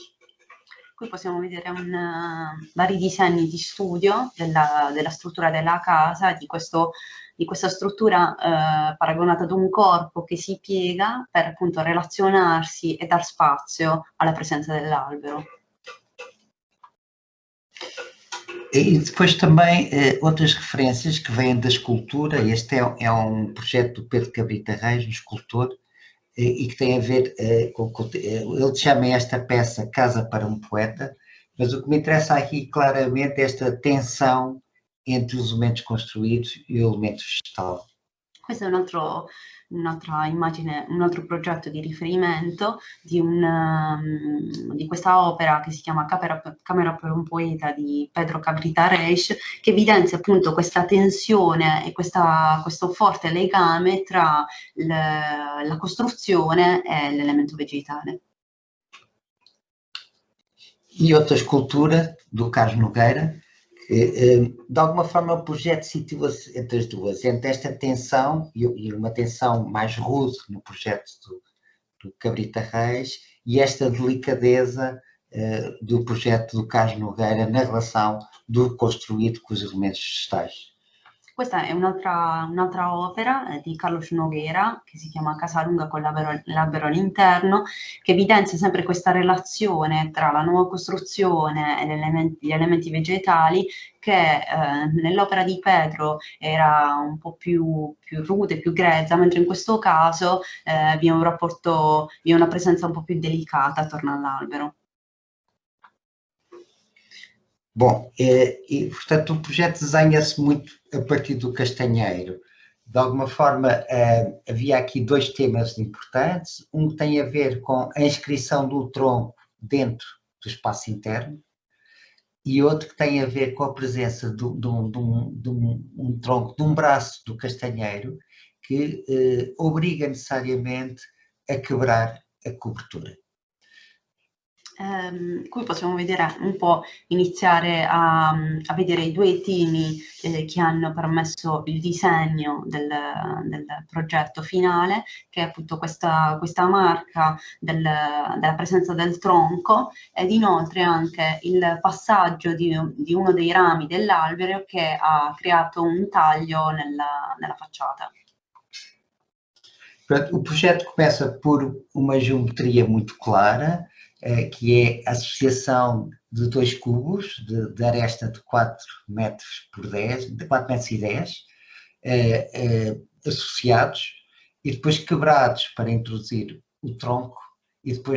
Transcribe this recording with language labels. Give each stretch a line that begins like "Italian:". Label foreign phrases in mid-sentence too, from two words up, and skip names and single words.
Italian: Qui possiamo vedere vari disegni di studio della struttura della casa, di questa struttura paragonata ad un corpo che si piega per appunto relazionarsi e dar spazio alla presenza dell'albero.
Portuguese: E depois também outras referências que vêm da escultura. Este é um projeto do Pedro Cabrita Reis, um escultor, e que tem a ver com... Ele chama esta peça Casa para um Poeta, mas o que me interessa aqui claramente é esta tensão entre os elementos construídos e o elemento vegetal.
Italian: Questo è un'altra immagine, un altro progetto di riferimento di questa opera che si chiama Camera per un Poeta di Pedro Cabrita Reis, che evidenzia appunto questa tensione e questo forte legame tra la costruzione e l'elemento vegetale.
Portuguese: E outra escultura do Carlos Nogueira, que de alguma forma o projeto situa-se entre as duas, entre esta tensão e uma tensão mais rude no projeto do Cabrita Reis e esta delicadeza do projeto do Carlos Nogueira na relação do construído com os elementos vegetais.
Italian: Questa è un'altra opera di Carlos Nogueira che si chiama Casalunga con l'albero all'interno, che evidenzia sempre questa relazione tra la nuova costruzione e gli elementi vegetali, che nell'opera di Pedro era un po' più rude, più grezza, mentre in questo caso vi è una presenza un po' più delicata attorno all'albero.
Portuguese: Bom, e portanto o projeto desenha-se muito a partir do castanheiro. De alguma forma havia aqui dois temas importantes, um que tem a ver com a inscrição do tronco dentro do espaço interno e outro que tem a ver com a presença de um tronco, de um braço do castanheiro que obriga necessariamente a quebrar a cobertura.
Italian: Qui possiamo vedere un po', iniziare a vedere i due temi che hanno permesso il disegno del progetto finale, che è appunto questa marca della presenza del tronco, ed inoltre anche il passaggio di uno dei rami dell'albero che ha creato un taglio nella facciata.
Portuguese: O projeto começa por uma geometria muito clara, que é a associação de dois cubos de aresta de 4 metros por 10, de 4 metros e 10, associados e depois quebrados para introduzir o tronco e depois